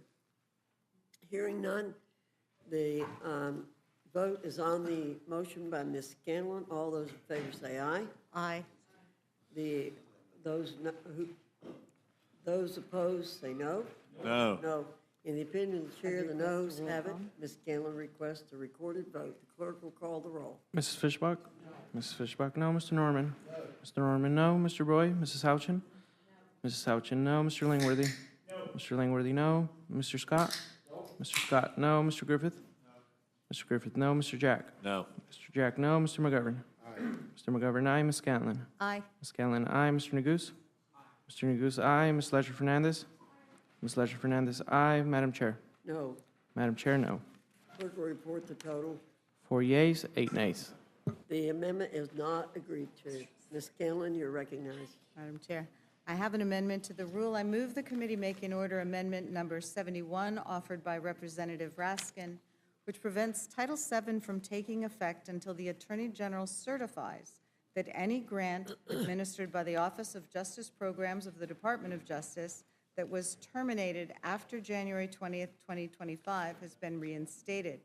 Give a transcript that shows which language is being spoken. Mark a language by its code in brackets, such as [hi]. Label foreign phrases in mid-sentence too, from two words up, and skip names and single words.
[en] Hearing none, the vote is on the motion by Ms. Scanlon. All those in favor say aye. Aye. Those opposed say no. No. No. In the opinion of the chair, the noes have it. Ms. Scanlon requests a recorded vote. The clerk will call the roll. Mrs. Fishbach? Mrs. Fishbach, no. Mr. Norman? Mr. Norman, no. Mr. Roy? Mrs. Houchin? Mrs. Houchin, no. Mr. Langworthy? Mr. Langworthy, no. Mr. Scott? Mr. Scott, no. Mr. Griffith? Mr. Griffith, no. Mr. Jack? No. Mr. Jack, no. Mr. McGovern? Mr. McGovern, aye. Ms. Scanlon? Aye. Ms. Scanlon, aye. Mr. Neguse? Mr. Neguse, aye. Ms. Ledger Fernandez? Ms. Ledger Fernandez, aye. Madam Chair? No. Madam Chair, no. Clerk will report the total. 4 yeas, 8 nays. The amendment is not agreed to. Ms. Scanlon, you're recognized. Madam Chair, I have an amendment to the rule. I move the committee make in order amendment number 71 offered by Representative Raskin, which prevents Title VII from taking effect until the Attorney General certifies that any grant administered by the Office of Justice Programs of the Department of Justice that was terminated after January 20th, 2025 has been reinstated.